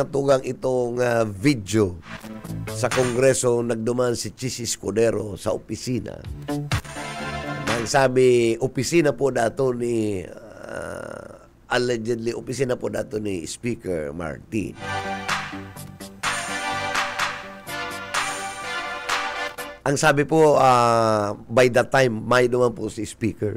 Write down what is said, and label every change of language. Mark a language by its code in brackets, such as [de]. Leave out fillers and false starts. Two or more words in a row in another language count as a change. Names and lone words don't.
[bik] tugang itong video sa Kongreso, nagduman si Chis Escudero sa opisina. Nang sabi, opisina po dato ni, allegedly, opisina po dato ni Speaker Martin. Ang sabi po, [en] by that time, [bik] may duman po si speaker.